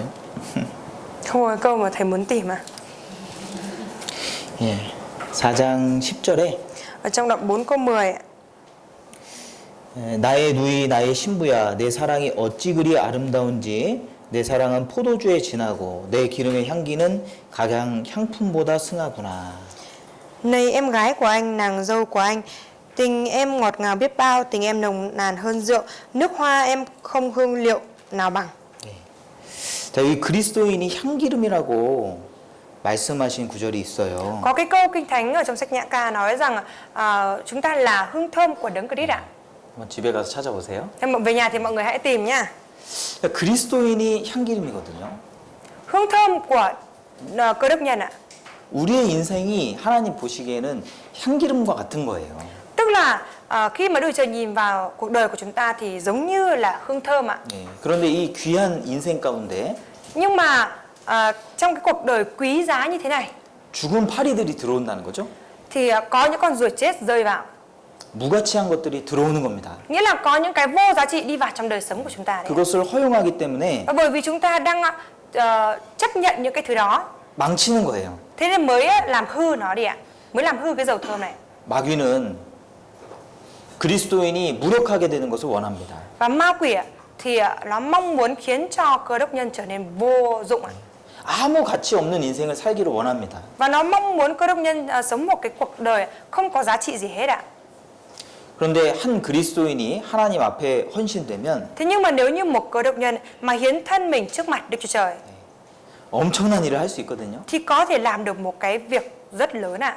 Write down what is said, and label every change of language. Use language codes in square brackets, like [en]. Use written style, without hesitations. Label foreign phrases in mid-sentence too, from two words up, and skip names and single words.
[vi] không có câu mà thầy muốn tìm à? [ko] 예. 4장 10절에 [vi] Ở trong đoạn 4 câu 10 ạ. [ko] 나의 누이 나의 신부야 내 사랑이 어찌 그리 아름다운지 내 사랑은 포도주에 진하고 내 기름의 향기는 각양 향품보다 승하구나. [vi] Này em gái của anh, nàng dâu của anh, tình em ngọt ngào biết bao, tình em nồng nàn hơn rượu, nước hoa em không hương liệu nào bằng. [ko] 자, 이 그리스도인이 향기름이라고 말씀하신 구절이 있어요. [vi] Có cái câu Kinh Thánh ở trong sách Nhã Ca nói rằng chúng ta là hương thơm của Đấng Christ ạ. [ko] 한번 집에 가서 찾아보세요. [vi] Em về nhà thì mọi người hãy tìm nhá. [ko] 그리스도인이 향기름이거든요. [vi] Hương thơm của cơ đốc nhân ạ. [ko] 우리의 인생이 하나님 보시기에는 향기름과 같은 거예요. [vi] Tức là khi mà Đức Chúa Trời nhìn vào cuộc đời của chúng ta thì giống như là hương thơm ạ. [ko] 예. 그런데 이 귀한 인생 가운데 [vi] Nhưng mà trong cái cuộc đời quý giá như thế này [ko] 죽은 파리들이 들어온다는 거죠. [vi] thì có những con ruồi chết rơi vào. [ko] 무가치한 것들이 들어오는 겁니다. [vi] Nghĩa là có những cái vô giá trị đi vào trong đời sống của chúng ta đấy. [ko] 그것을 허용하기 때문에 [vi] Và bởi vì chúng ta đang chấp nhận những cái thứ đó, [ko] 망치는 거예요. [vi] thế nên mới làm hư nó đi ạ. Mới làm hư cái dầu thơm này. [ko] 마귀는 그리스도인이 무력하게 되는 것을 원합니다. [vi] Và ma quỷ thì nó mong muốn khiến cho cơ đốc nhân trở nên vô dụng ạ. [ko] 아무 가치 없는 인생을 살기를 원합니다. [vi] Và nó mong muốn cơ đốc nhân sống một cái cuộc đời không có giá trị gì hết ạ. [ko] 그런데 한 그리스도인이 하나님 앞에 헌신되면 [vi] Thế nhưng mà nếu như một cơ đốc nhân mà hiến thân mình trước mặt Đức Chúa Trời [ko] 엄청난 일을 할 수 있거든요. [vi] thì có thể làm được một cái việc rất lớn ạ.